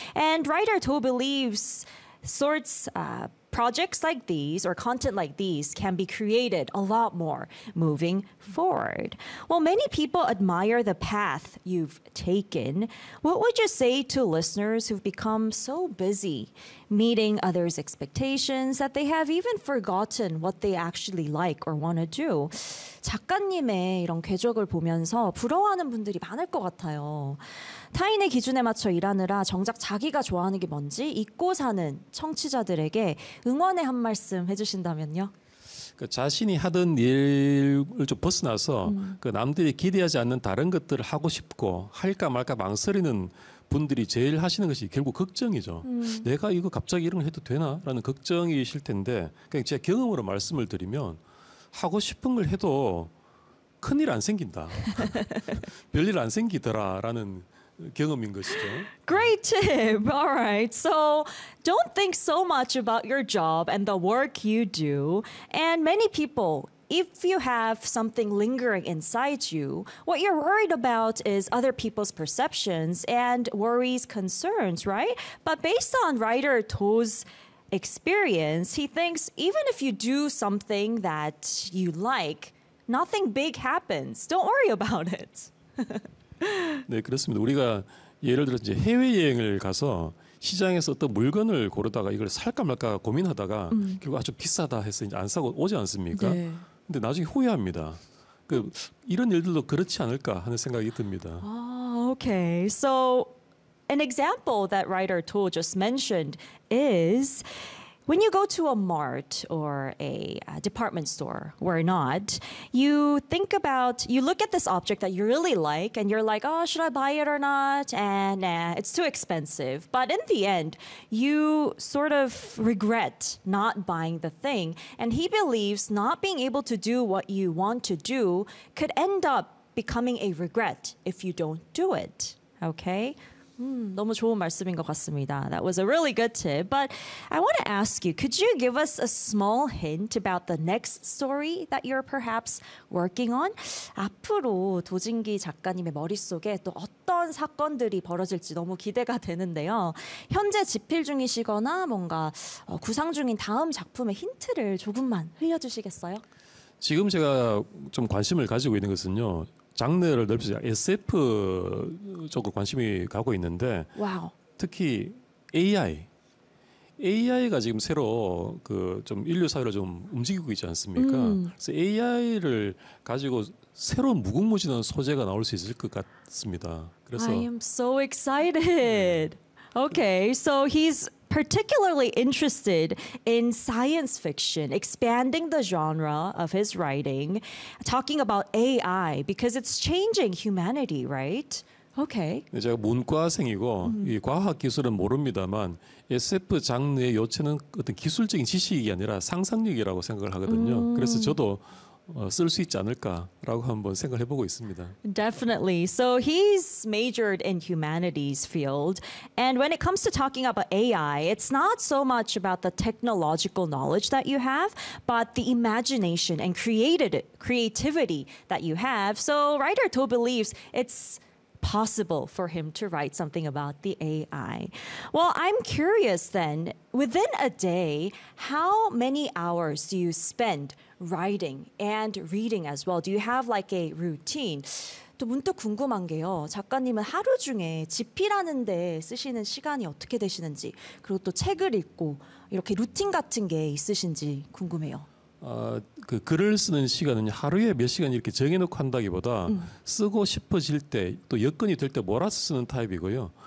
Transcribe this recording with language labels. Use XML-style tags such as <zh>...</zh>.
<en>And writer To believes sorts projects like these or content like these can be created a lot more moving forward. Well, many people admire the path you've taken. What would you say to listeners who've become so busy meeting others' expectations that they have even forgotten what they actually like or want to do?</en> <ko>작가님의 이런 궤적을 보면서 부러워하는 분들이 많을 것 같아요. 타인의 기준에 맞춰 일하느라 정작 자기가 좋아하는 게 뭔지 잊고 사는 청취자들에게 응원의 한 말씀 해주신다면요. 그 자신이 하던 일을 좀 벗어나서 그 남들이 기대하지 않는 다른 것들을 하고 싶고 할까 말까 망설이는 분들이 제일 하시는 것이 결국 걱정이죠. 내가 이거 갑자기 이런 걸 해도 되나? 라는 걱정이실 텐데 그냥 제 경험으로 말씀을 드리면 하고 싶은 걸 해도 큰일 안 생긴다. 별일 안 생기더라라는 경험인 것이죠.</ko> <en>Great tip. All right. So don't think so much about your job and the work you do. And many people, if you have something lingering inside you, what you're worried about is other people's perceptions and worries, concerns, right? But based on writer To's experience, he thinks even if you do something that you like, nothing big happens. Don't worry about it.</en> <ko>네, 그렇습니다. 우리가 예를 들어 이제 해외여행을 가서 시장에서 어떤 물건을 고르다가 이걸 살까 말까 고민하다가 결국 아주 비싸다 해서 이제 안 사고 오지 않습니까? 네. 근데 나중에 후회합니다. 그 이런 일들도 그렇지 않을까 하는 생각이 듭니다.</ko> <en>아, okay. So an example that writer To just mentioned is when you go to a mart or a department store, where not, you think about, you look at this object that you really like and you're like, oh, should I buy it or not? And nah, it's too expensive. But in the end, you sort of regret not buying the thing. And he believes not being able to do what you want to do could end up becoming a regret if you don't do it. Okay?</en> <ko>너무 좋은 말씀인 것 같습니다.</ko> <en>That was a really good tip. But I want to ask you, could you give us a small hint about the next story that you're perhaps working on?</en> <ko>앞으로 도진기 작가님의 머릿속에 또 어떤 사건들이 벌어질지 너무 기대가 되는데요. 현재 집필 중이시거나 뭔가 구상 중인 다음 작품의 힌트를 조금만 흘려주시겠어요? 지금 제가 좀 관심을 가지고 있는 것은요. 장르를 넓히자 SF 쪽으로 관심이 가고 있는데 와우. 특히 AI가 지금 새로 그 좀 인류 사회를 좀 움직이고 있지 않습니까? 그래서 AI를 가지고 새로운 무궁무진한 소재가 나올 수 있을 것 같습니다. 그래서</ko> <en>I am so excited.</en> <ko>네.</ko> <en>Okay, so he's particularly interested in science fiction, expanding the genre of his writing, talking about AI because it's changing humanity, right? Okay.</en> <ko>네, 제가 문과생이고 이 과학 기술은 모릅니다만 SF 장르의 요체는 어떤 기술적인 지식이 아니라 상상력이라고 생각을 하거든요. 그래서 저도 쓸 수 있지 않을까라고 한번 생각을 해보고 있습니다.</ko> <en>Definitely. So he's majored in humanities field. And when it comes to talking about AI, it's not so much about the technological knowledge that you have, but the imagination and creativity that you have. So writer To believes it's possible for him to write something about the AI. Well, I'm curious then, within a day, how many hours do you spend writing and reading as well? Do you have like a routine?</en> <ko>또 문득 궁금한 게요. 작가님은 하루 중에 집필하는 데 쓰시는 시간이 어떻게 되시는지 그리고 또 책을 읽고 이렇게 루틴 같은 게 있으신지 궁금해요. 그 글을 쓰는 시간은 하루에 몇 시간 이렇게 정해놓고 한다기보다 쓰고 싶어질 때 또 여건이 될 때 몰아서 쓰는 타입이고요.</ko>